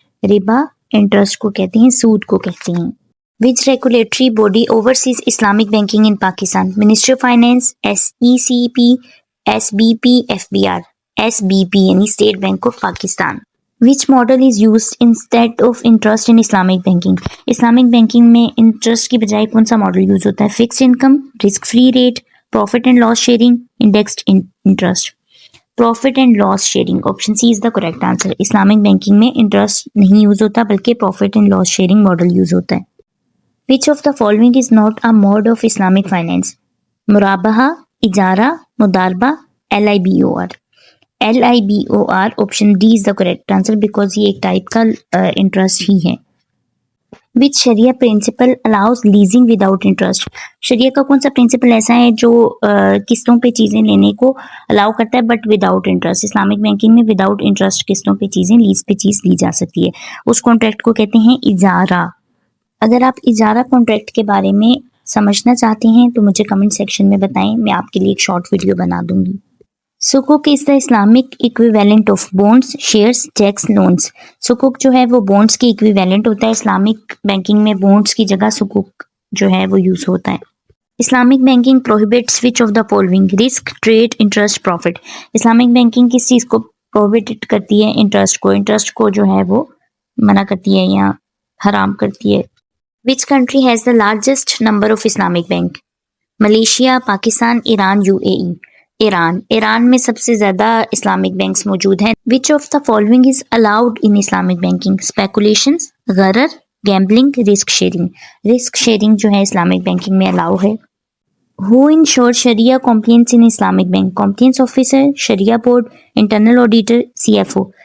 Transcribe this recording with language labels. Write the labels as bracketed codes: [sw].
[ur] ربا انٹرسٹ کو کہتے ہیں، [en] سود کو کہتے ہیں. Which regulatory body overseas Islamic banking in Pakistan? Ministry of finance, SECP، SBP، FBR. SBP یعنی state bank of Pakistan. Which model is used instead of interest in [ur] Islamic banking? Islamic banking میں انٹرسٹ کی بجائے کون سا ماڈل یوز ہوتا ہے؟ [en] Fixed income, risk free rate, profit and loss sharing, indexed interest. Profit and loss sharing, option C is the correct answer. [ur] Islamic banking میں interest نہیں use ہوتا بلکہ profit and loss sharing model use ہوتا ہے. [en] Which of the following is not a mode of Islamic finance? مرابحہ، اجارہ، مضاربہ، LIBOR. LIBOR option D is the correct answer because [ur] یہ ایک type کا انٹرسٹ ہی ہے. [en] Which شریعہ principle allows leasing without interest? [ur] شریعہ کا کون سا پرنسپل ایسا ہے جو قسطوں پہ چیزیں لینے کو الاؤ کرتا ہے but without interest? Islamic banking میں وداؤٹ انٹرسٹ قسطوں پہ چیزیں، لیز پہ چیز لی جا سکتی ہے. اس کانٹریکٹ کو کہتے ہیں اجارہ. اگر آپ اجارہ کانٹریکٹ کے بارے میں سمجھنا چاہتے ہیں تو مجھے کمنٹ سیکشن میں بتائیں، میں آپ کے لیے ایک شارٹ ویڈیو بنا دوں گی. [en] سکوک is the Islamic equivalent of bonds, shares, cheques, loans. [ur] سکوک جو ہے وہ بونڈس کی ایکویویلنٹ ہوتا ہے. اسلامک بینکنگ میں بونڈس کی جگہ سکوک جو ہے وہ یوز ہوتا ہے. [en] Islamic banking prohibits which of the following? Risk, trade, interest, profit. [ur] Islamic banking کس چیز کو پروہیبٹ کرتی ہے؟ انٹرسٹ کو. انٹرسٹ کو جو ہے وہ منع کرتی ہے یا حرام کرتی ہے. [en] Which country has the largest number of Islamic bank? Malaysia, Pakistan, Iran, UAE. [ur] Iran میں سب سے زیادہ اسلامک بینکس موجود ہیں. [en] Which of the following is allowed in Islamic banking? Speculations, غرر، gambling, risk sharing. [ur] Risk sharing جو ہے اسلامک بینکنگ میں الاؤ ہے. [en] Who ensure شریعہ compliance in Islamic bank? Compliance officer, شریعہ board, internal auditor, CFO.